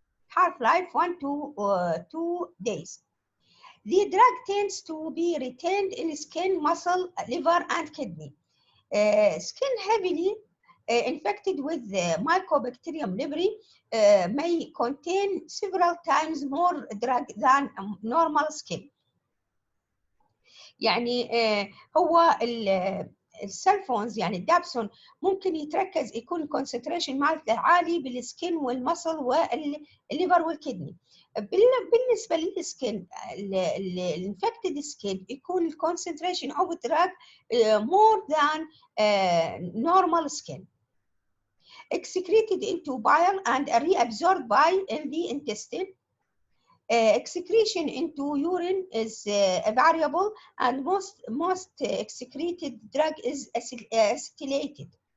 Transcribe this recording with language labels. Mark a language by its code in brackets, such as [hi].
[en] Half-life 1 to 2 days. The drug tends to be retained in skin, muscle, liver, and kidney. Skin heavily infected with Mycobacterium leprae may contain several times more drug than normal skin. [ar] يعني هو السلفونز يعني الدابسون ممكن يكون كونسنتريشن مالته عالي بالسكين والمصل والليفر والكدني. بالنسبه للسكين الانفكتد سكين يكون الكونسنتريشن اوف دراج [en] more than normal skin. Excreted into bile and reabsorbed in the intestine. Excretion into urine is variable, and most excreted drug is acetylated.